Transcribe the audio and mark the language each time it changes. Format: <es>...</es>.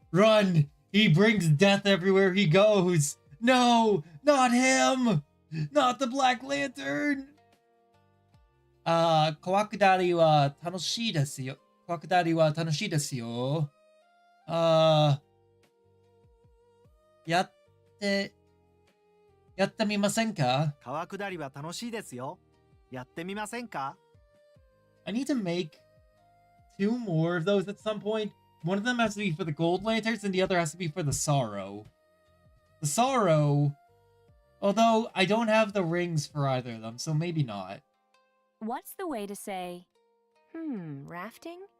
<en>Run. He brings death everywhere he goes. No, not him. Not the Black Lantern!</en> <ja>川下りは楽しいですよ。川下りは楽しいですよ。やってみませんか？川下りは楽しいですよ。やってみませんか？</ja> <en>I need to make 2 more of those at some point. One of them has to be for the Gold Lanterns, and the other has to be for the Sorrow. The Sorrow, although I don't have the rings for either of them, so maybe not. What's the way to say, rafting?</en>